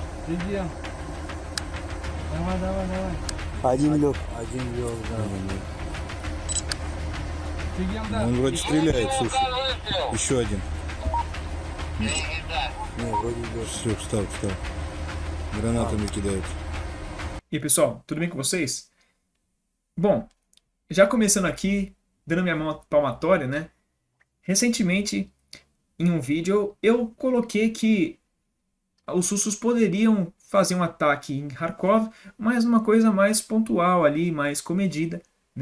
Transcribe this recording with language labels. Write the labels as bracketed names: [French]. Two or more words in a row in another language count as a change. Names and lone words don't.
[Russian] Давай, давай, давай. 1 лег. 1 лёг, да. Он вроде стреляет, слушай. Еще один. Не, вроде лег. Все, встал. Гранатами кидают. [Portuguese] E aí, pessoal, tudo bem com vocês? Bom, já começando aqui, dando minha mão palmatória, né? Recentemente, em um vídeo, eu coloquei que os russos poderiam fazer um ataque em Kharkov, mas uma coisa mais pontual ali, mais comedida, né?